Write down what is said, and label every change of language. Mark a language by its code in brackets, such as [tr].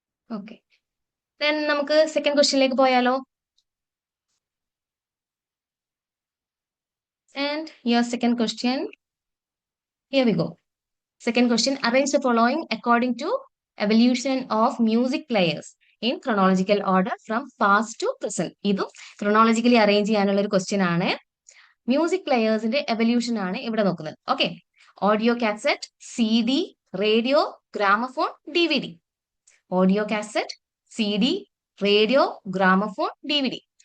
[ml] Okay, then നമുക്ക് second ക്വസ്റ്റ്യനിലേക്ക് പോയാലോ? [en] And your second question, here we go. Second question, arrange the following according to evolution of music players in chronological order from past to present. [ml] ഇതും chronologically arrange ചെയ്യാനുള്ള ഒരു question ആണ്. Music പ്ലെയേഴ്സിന്റെ evolution ആണ് ഇവിടെ നോക്കുന്നത്. Okay. Audio cassette, CD, radio, gramophone, DVD. Audio cassette, CD, radio, gramophone, DVD.